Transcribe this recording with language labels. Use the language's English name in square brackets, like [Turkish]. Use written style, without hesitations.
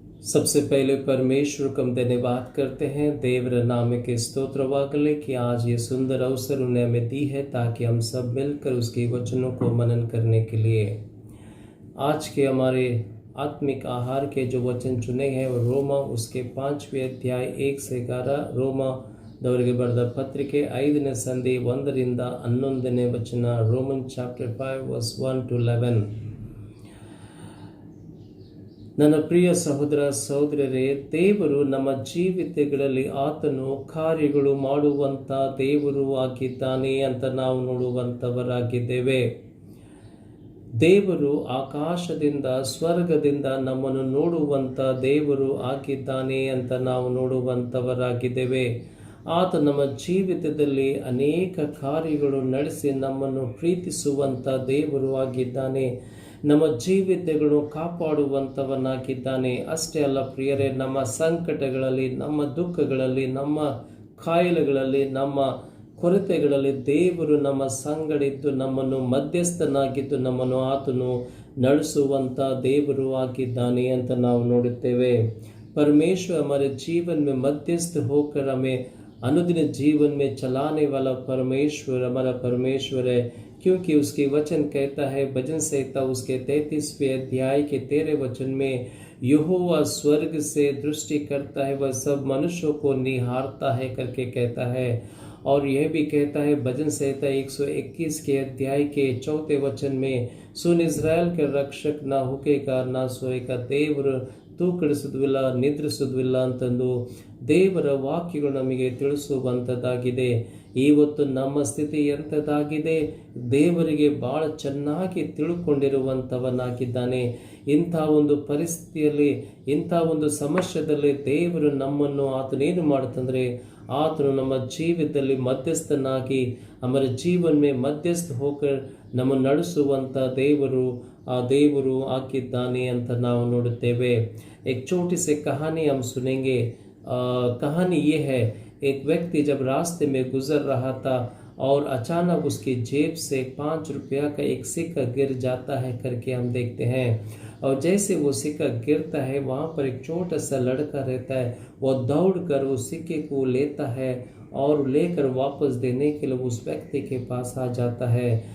[Hindi] सबसे पहले परमेश्वर को हम धन्यवाद करते हैं, देवर नाम के स्तोत्रवागले कि आज ये सुंदर अवसर उन्हें हमें दी है ताकि हम सब मिलकर उसके वचनों को मनन करने के लिए आज के हमारे आत्मिक आहार के जो वचन चुने हैं वो रोमा उसके 5वें अध्याय 1 से 11, [Kannada] रोमा दवರಿಗೆ ಬರೆದ ಪತ್ರಿಕೆ 5ನೇ ಸಂಧಿ 1ರಿಂದ 11ನೇ ವಚನ, [English] Roman chapter 5 verse 1 to 11. [Kannada] ನನ್ನ ಪ್ರಿಯ ಸಹೋದರ ಸಹೋದರರೇ, ದೇವರು ನಮ್ಮ ಜೀವಿತಗಳಲ್ಲಿ ಆತನು ಕಾರ್ಯಗಳು ಮಾಡುವಂಥ ದೇವರು ಆಗಿದ್ದಾನೆ ಅಂತ ನಾವು ನೋಡುವಂಥವರಾಗಿದ್ದೇವೆ. ದೇವರು ಆಕಾಶದಿಂದ ಸ್ವರ್ಗದಿಂದ ನಮ್ಮನ್ನು ನೋಡುವಂಥ ದೇವರು ಆಗಿದ್ದಾನೆ ಅಂತ ನಾವು ನೋಡುವಂಥವರಾಗಿದ್ದೇವೆ. ಆತ ನಮ್ಮ ಜೀವಿತದಲ್ಲಿ ಅನೇಕ ಕಾರ್ಯಗಳು ನಡೆಸಿ ನಮ್ಮನ್ನು ಪ್ರೀತಿಸುವಂಥ ದೇವರು ಆಗಿದ್ದಾನೆ. ನಮ್ಮ ಜೀವಿತಗಳು ಕಾಪಾಡುವಂಥವನಾಗಿದ್ದಾನೆ. ಅಷ್ಟೇ ಅಲ್ಲ ಪ್ರಿಯರೇ, ನಮ್ಮ ಸಂಕಟಗಳಲ್ಲಿ, ನಮ್ಮ ದುಃಖಗಳಲ್ಲಿ, ನಮ್ಮ ಕಾಯಿಲೆಗಳಲ್ಲಿ, ನಮ್ಮ ಕೊರತೆಗಳಲ್ಲಿ ದೇವರು ನಮ್ಮ ಸಂಗಡಿದ್ದು ನಮ್ಮನ್ನು ಮಧ್ಯಸ್ಥನಾಗಿದ್ದು ನಮ್ಮನ್ನು ಆತನು ನಡೆಸುವಂಥ ದೇವರು ಆಗಿದ್ದಾನೆ ಅಂತ ನಾವು ನೋಡುತ್ತೇವೆ। [Hindi] परमेश्वर हमारे जीवन में मध्यस्थ होकर हमें अनुदिन जीवन में चलाने वाला परमेश्वर हमारा परमेश्वर है, क्योंकि उसके वचन कहता है भजन संहिता उसके 33वें अध्याय के 13 वचन में, यहोवा स्वर्ग से दृष्टि करता है, वह सब मनुष्यों को निहारता है करके कहता है। और यह भी कहता है भजन संहिता 121 के अध्याय के 4 वचन में, सुन इज़राइल के रक्षक ना हुकेगा ना सोएगा, [Kannada] ದೇವರು ತೂಕಡಿಸುವುದಿಲ್ಲ ನಿದ್ರಿಸುವುದಿಲ್ಲ ಅಂತಂದು ದೇವರ ವಾಕ್ಯಗಳು ನಮಗೆ ತಿಳಿಸುವಂಥದ್ದಾಗಿದೆ। ಇವತ್ತು ನಮ್ಮ ಸ್ಥಿತಿ ಎಂಥದ್ದಾಗಿದೆ, ದೇವರಿಗೆ ಬಹಳ ಚೆನ್ನಾಗಿ ತಿಳ್ಕೊಂಡಿರುವಂಥವನಾಗಿದ್ದಾನೆ। ಇಂಥ ಒಂದು ಪರಿಸ್ಥಿತಿಯಲ್ಲಿ ಇಂಥ ಒಂದು ಸಮಸ್ಯೆಯಲ್ಲಿ ದೇವರು ನಮ್ಮನ್ನು ಆತನೇನು ಮಾಡುತ್ತಂದರೆ, ಆತನು ನಮ್ಮ ಜೀವಿತದಲ್ಲಿ ಮಧ್ಯಸ್ಥನಾಗಿ [Hindi] हमारे जीवन में मध्यस्थ होकर [Kannada] ನಮ್ಮನ್ನು ನಡೆಸುವಂಥ ದೇವರು ಆ ದೇವರು ಆಗಿದ್ದಾನೆ ಅಂತ ನಾವು ನೋಡುತ್ತೇವೆ। [Hindi] एक छोटी सी कहानी हम सुनेंगे। कहानी ये है, एक व्यक्ति जब रास्ते में गुजर रहा था और अचानक उसकी जेब से 5 रुपया का एक सिक्का गिर जाता है करके हम देखते हैं। और जैसे वो सिक्का गिरता है वहाँ पर एक छोटा सा लड़का रहता है, वो दौड़कर उस सिक्के को लेता है और लेकर वापस देने के लिए उस व्यक्ति के पास आ जाता है।